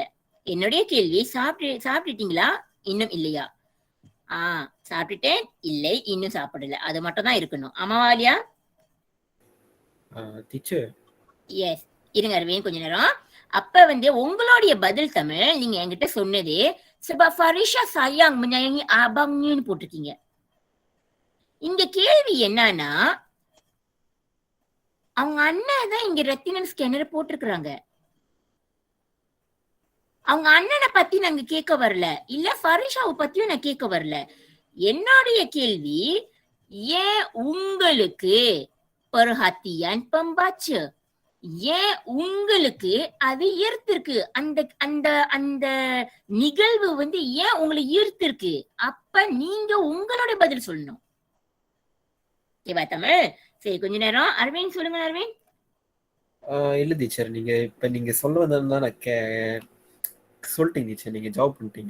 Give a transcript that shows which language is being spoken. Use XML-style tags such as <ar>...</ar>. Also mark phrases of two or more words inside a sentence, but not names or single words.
<ta>என்னுடைய கேள்வி சாப்பிட்டுட்டீங்களா, இன்னும் இல்லையா? சாப்பிட்டுட்டேன், இல்லை, இன்னும் சாப்பிடல, அது மட்டும் தான் இருக்கணும். ஆமாவா இல்லையா? டீச்சர் எஸ். இருங்க அரவிந்த் கொஞ்ச நேரம். அப்ப வந்து உங்களுடைய பதில் தமிழ் நீங்க என்கிட்ட சொன்னது</ta> <ms>sebab Farisha sayang menyayangi abangnya</ms> <ta>போட்டிருக்கீங்க. இங்க கேள்வி என்னன்னா அவங்க அண்ணன் தான் இங்க</ta> <en>retinal scanner</en> <ta>போட்டிருக்கிறாங்க. அவங்க அண்ணனை பத்தி நாங்க கேட்க வரல, இல்ல ஃபரிஷாவை பத்தியும் நான் கேட்க வரல. என்னுடைய கேள்வி, ஏன் உங்களுக்கு</ta> <ms>perhatian pembaca,</ms> <ta>ஏன் உங்களுக்கு அது ஈர்த்திருக்கு, அந்த அந்த அந்த நிகழ்வு வந்து ஏன் உங்களை ஈர்த்திருக்கு? அப்ப நீங்க உங்களோட பதில் சொல்லணும். ஓகேவா தமிழ்? சரி, கொஞ்ச நேரம் அரவிந்த் சொல்லுங்க. அரவிந்த். இல்ல டீச்சர், நீங்க சொல்ல வந்ததுதான் நான் சொல்லிட்டீங்க டீச்சர், நீங்க ஜாப் பண்ணிட்டீங்க.</ta>